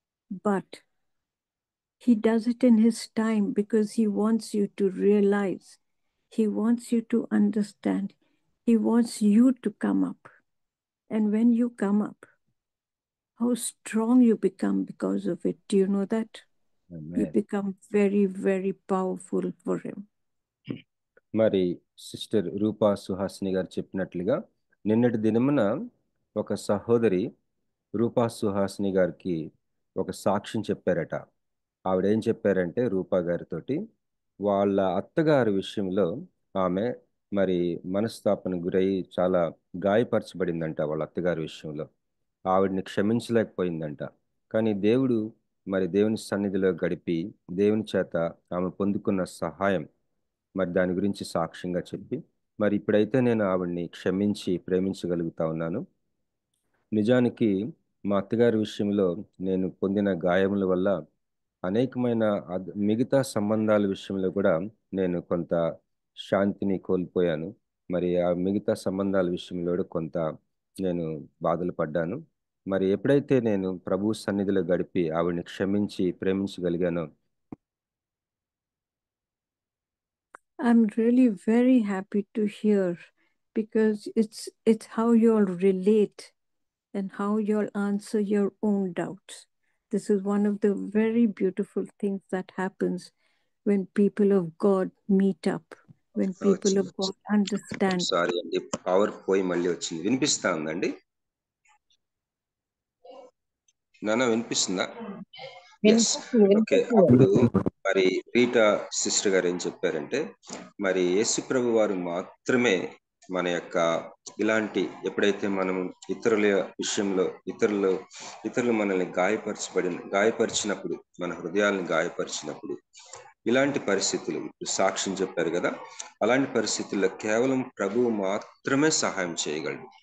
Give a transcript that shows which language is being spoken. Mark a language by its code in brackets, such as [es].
[en] But he does it in his time, because he wants you to realize, he wants you to understand, he wants you to come up. And when you come up, how strong you become because of it. Do you know that? You become very, very powerful for him. [te] మరి sister రూపా సుహాసిని గారు చెప్పినట్లుగా నిన్నటి దినమున ఒక సహోదరి రూపా సుహాసిని గారికి ఒక సాక్ష్యం చెప్పారట. ఆవిడేం చెప్పారంటే రూపా గారితోటి వాళ్ళ అత్తగారి విషయంలో ఆమె మరి మనస్తాపన గురై చాలా గాయపరచబడిందంట వాళ్ళ అత్తగారి విషయంలో. ఆవిడని క్షమించలేకపోయిందంట. కానీ దేవుడు మరి దేవుని సన్నిధిలో గడిపి దేవుని చేత ఆమె పొందుకున్న సహాయం మరి దాని గురించి సాక్ష్యంగా చెప్పి మరి ఇప్పుడైతే నేను ఆవిడ్ని క్షమించి ప్రేమించగలుగుతా ఉన్నాను. నిజానికి మా అత్తగారి విషయంలో నేను పొందిన గాయముల వల్ల అనేకమైన మిగతా సంబంధాల విషయంలో కూడా నేను కొంత శాంతిని కోల్పోయాను. మరి ఆ మిగతా సంబంధాల విషయంలో కూడా కొంత నేను బాధలు పడ్డాను. మరి ఎప్పుడైతే నేను ప్రభు సన్నిధిలో గడిపి ఆవిడ్ని క్షమించి ప్రేమించగలిగానో [en] I'm really very happy to hear, because it's how you'll relate and how you'll answer your own doubts. This is one of the very beautiful things that happens when people of God meet up, when people of God understand. [te] Sorry అండి, power పోయి మళ్ళీ వచ్చింది. వినిపిస్తా ఉందండి నాన్న? వినిపిస్తుందా? Okay. అప్పుడు మరి రీటా సిస్టర్ గారు ఏం చెప్పారంటే, మరి యేసు ప్రభు వారు మాత్రమే మన యొక్క ఇలాంటి ఎప్పుడైతే మనం ఇతరుల విషయంలో ఇతరులు మనల్ని గాయపరిచినప్పుడు, మన హృదయాలను గాయపరిచినప్పుడు, ఇలాంటి పరిస్థితులు ఇప్పుడు సాక్ష్యం చెప్పారు కదా, అలాంటి పరిస్థితుల్లో కేవలం ప్రభువు మాత్రమే సహాయం చేయగలడు.